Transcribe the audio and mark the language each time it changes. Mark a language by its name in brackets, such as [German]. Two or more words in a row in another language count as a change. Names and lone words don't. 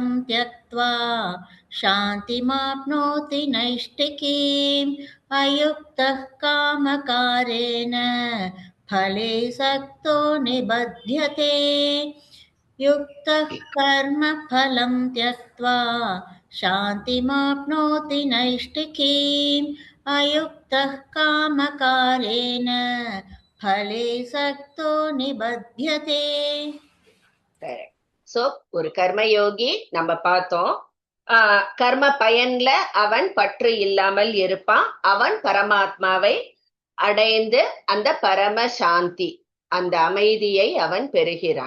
[Sanskrit] त्यक्त्वा शान्तिमाप्नोति नैष्ठिकीम् अयुक्तः कामकारेण फले सक्तो निबध्यते युक्तः कर्मफलं त्यक्त्वा शान्तिमाप्नोति नैष्ठिकीम् अयुक्तः कामकारेण फले सक्तो निबध्यते. [Tamil] சோ ஒரு கர்மயோகி நம்ம பார்த்தோம், கர்ம பயன்ல அவன் பற்று இல்லாமல் இருப்பான். அவன் பரமாத்மாவை அடைந்து அந்த பரம சாந்தி, அந்த அமைதியை அவன் பெறுகிறான்.